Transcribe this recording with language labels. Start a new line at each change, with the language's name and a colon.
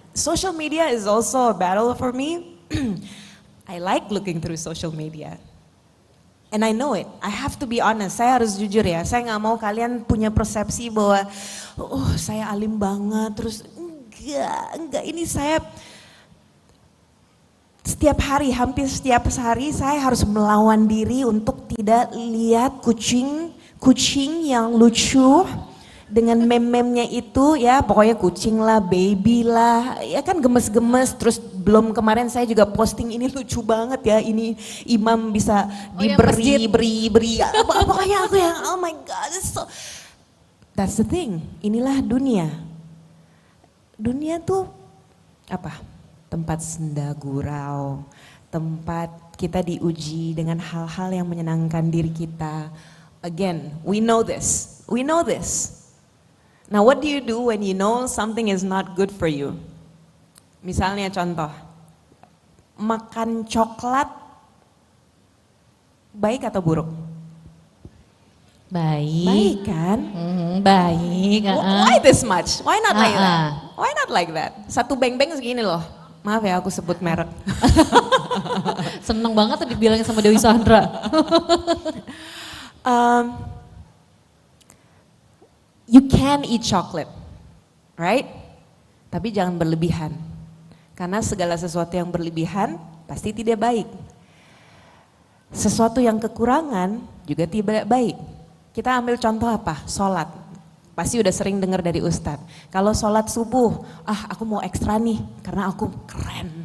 English: Social media is also a battle for me. I like looking through social media. And I know it, I have to be honest,
Indonesian: saya harus jujur ya, saya nggak mau kalian punya persepsi bahwa, saya alim banget, terus enggak, ini saya setiap hari, hampir setiap hari saya harus melawan diri untuk tidak lihat kucing yang lucu, dengan meme-memnya itu ya pokoknya kucing lah, baby lah, ya kan gemes-gemes. Terus belum kemarin saya juga posting ini lucu banget ya, ini imam bisa beri, pokoknya aku yang
English: oh my god, that's the thing.
Indonesian: Inilah dunia. Dunia tuh apa? Tempat senda gurau, tempat kita diuji dengan hal-hal yang menyenangkan diri kita.
English: Again, we know this. Now what do you do when you know something is not good for you?
Indonesian: Misalnya contoh, makan coklat baik atau buruk? Baik. Baik kan? Baik.
English: Why this much? Why not like that? Why not like that?
Indonesian: Satu beng-beng segini loh. Maaf ya aku sebut merek. Seneng banget tuh dibilangin sama Dewi Sandra.
English: You can eat chocolate, right?
Indonesian: Tapi jangan berlebihan. Karena segala sesuatu yang berlebihan pasti tidak baik. Sesuatu yang kekurangan juga tidak baik. Kita ambil contoh apa? Sholat. Pasti udah sering dengar dari Ustadz. Kalau sholat subuh, aku mau ekstra nih karena aku keren.